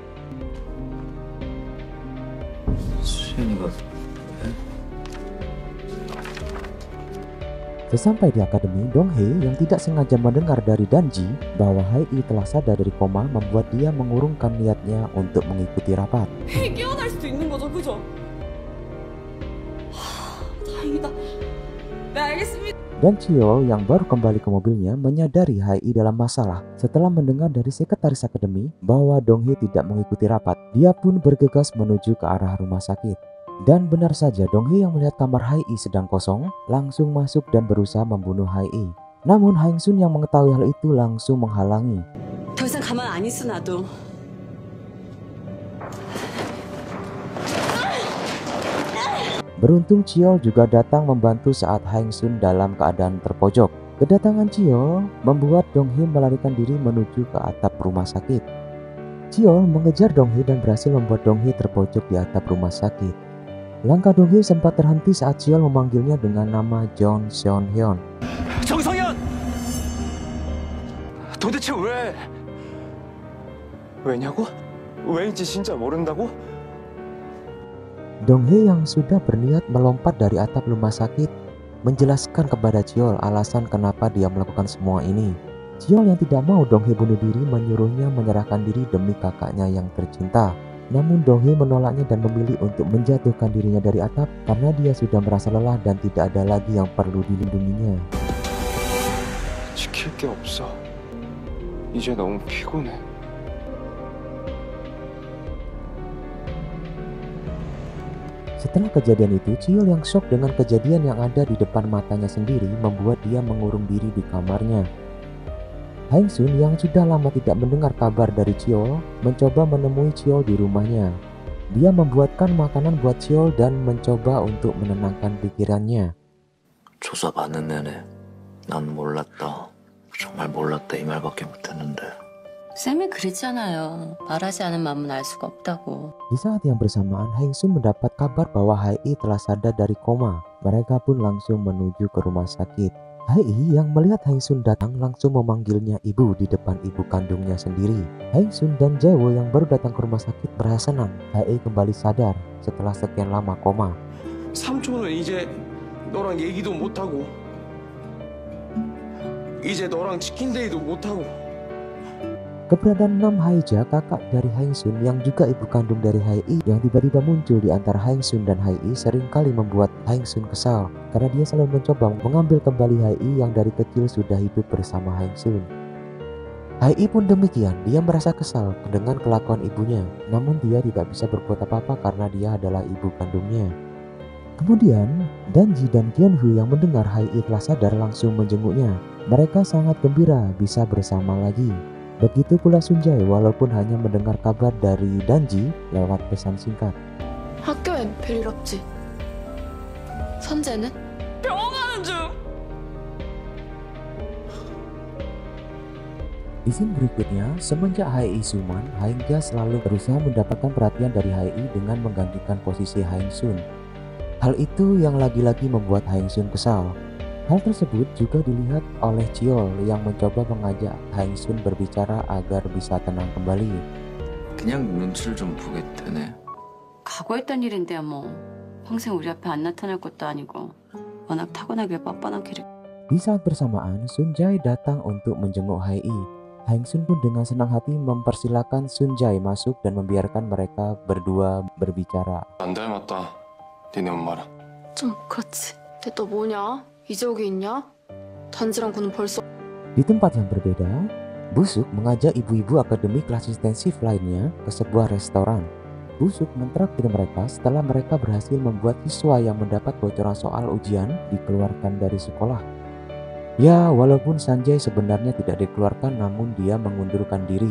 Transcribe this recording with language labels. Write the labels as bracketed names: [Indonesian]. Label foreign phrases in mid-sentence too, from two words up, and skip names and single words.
[Korean] 수현이가 [Indonesian] Sesampai di akademi, Donghae yang tidak sengaja mendengar dari Danji bahwa Hae telah sadar dari koma membuat dia mengurungkan niatnya untuk mengikuti rapat. [Korean] 폐 깨어날 수도 있는 거죠, 그죠? 다행이다. 네, 알겠습니다. [Indonesian] Dan Cheol yang baru kembali ke mobilnya menyadari Hae dalam masalah setelah mendengar dari sekretaris akademi bahwa Donghae tidak mengikuti rapat. Dia pun bergegas menuju ke arah rumah sakit. Dan benar saja, Donghae yang melihat kamar Hae sedang kosong langsung masuk dan berusaha membunuh Hae. Namun Haeng Sun yang mengetahui hal itu langsung menghalangi. [Korean] 더 이상 가만 안 있어 나도. [Indonesian] Beruntung Cheol juga datang membantu saat Haeng Sun dalam keadaan terpojok. Kedatangan Cheol membuat Donghae melarikan diri menuju ke atap rumah sakit. Cheol mengejar Donghae dan berhasil membuat Donghae terpojok di atap rumah sakit. Langkah Donghae sempat terhenti saat Cheol memanggilnya dengan nama Jong Seon Hyun. [Korean] 정성현! 도대체 왜? 왜냐고? 왜인지 진짜 모른다고? [Indonesian] Donghae yang sudah berniat melompat dari atap rumah sakit menjelaskan kepada Cheol alasan kenapa dia melakukan semua ini. Cheol yang tidak mau Donghae bunuh diri menyuruhnya menyerahkan diri demi kakaknya yang tercinta. Namun Donghae menolaknya dan memilih untuk menjatuhkan dirinya dari atap karena dia sudah merasa lelah dan tidak ada lagi yang perlu dilindunginya. [Korean] 지킬 게 없어. 이제 너무 피곤해. [Indonesian] Setelah kejadian itu, Cheol yang shock dengan kejadian yang ada di depan matanya sendiri membuat dia mengurung diri di kamarnya. Haeng Sun yang sudah lama tidak mendengar kabar dari Cheol mencoba menemui Cheol di rumahnya. Dia membuatkan makanan buat Cheol dan mencoba untuk menenangkan pikirannya. [Korean] 조사 받는 내내 난 몰랐다. 정말 몰랐다 이 말밖에 못했는데. 쌤이 그랬잖아요. 말하지 않은 마음은 알 수가 없다고. [Indonesian] Di saat yang bersamaan, Haeng-sun mendapat kabar bahwa Hae telah sadar dari koma. Mereka pun langsung menuju ke rumah sakit. Hae yang melihat Haeng-sun datang langsung memanggilnya ibu di depan ibu kandungnya sendiri. Haeng-sun dan Jae-woo yang baru datang ke rumah sakit merasa senang. Hae kembali sadar setelah sekian lama koma. [Korean] 삼촌은 이제 너랑 얘기도 못하고 이제 너랑 치킨 데이도 못하고. [Indonesian] Keberadaan Nam Haeja, kakak dari Haeng-sun yang juga ibu kandung dari Hae yang tiba-tiba muncul di antara Haeng-sun dan Hae seringkali membuat Haeng-sun kesal karena dia selalu mencoba mengambil kembali Hae yang dari kecil sudah hidup bersama Haeng-sun. Hae pun demikian, dia merasa kesal dengan kelakuan ibunya, namun dia tidak bisa berbuat apa-apa karena dia adalah ibu kandungnya. Kemudian, Danji dan Kyunhoo yang mendengar Hae telah sadar langsung menjenguknya. Mereka sangat gembira bisa bersama lagi. Begitu pula Sunjae walaupun hanya mendengar kabar dari Danji lewat pesan singkat. [Korean] 학교엔 별일 없지? 선재는? 병원 가는 중! [Indonesian] Di scene berikutnya, semenjak Hae Suman, Haeng-ja selalu berusaha mendapatkan perhatian dari Hae dengan menggantikan posisi Haeng-sun. Hal itu yang lagi-lagi membuat Haeng-sun kesal. Hal tersebut juga dilihat oleh Cheol yang mencoba mengajak Haeng-sun berbicara agar bisa tenang kembali. [Korean] 그냥 눈치를 좀 보겠다네. 각오했던 일인데요 뭐. 평생 우리 앞에 안 나타날 것도 아니고 워낙 타고나길 뻔뻔한 캐릭터. [Indonesian] Di saat bersamaan, Sunjae datang untuk menjenguk Hae. Haeng-sun pun dengan senang hati mempersilahkan Sunjae masuk dan membiarkan mereka berdua berbicara. [Korean] 안 닮았다. 니네 엄마랑. 좀 그렇지. 근데 또 뭐냐? 이적이 있냐? 단지랑 구는 벌써. [Indonesian] Di tempat yang berbeda, Busuk mengajak ibu-ibu akademik kelas intensif lainnya ke sebuah restoran. Busuk mentraktir mereka setelah mereka berhasil membuat siswa yang mendapat bocoran soal ujian dikeluarkan dari sekolah. Ya, walaupun Sanjay sebenarnya tidak dikeluarkan namun dia mengundurkan diri.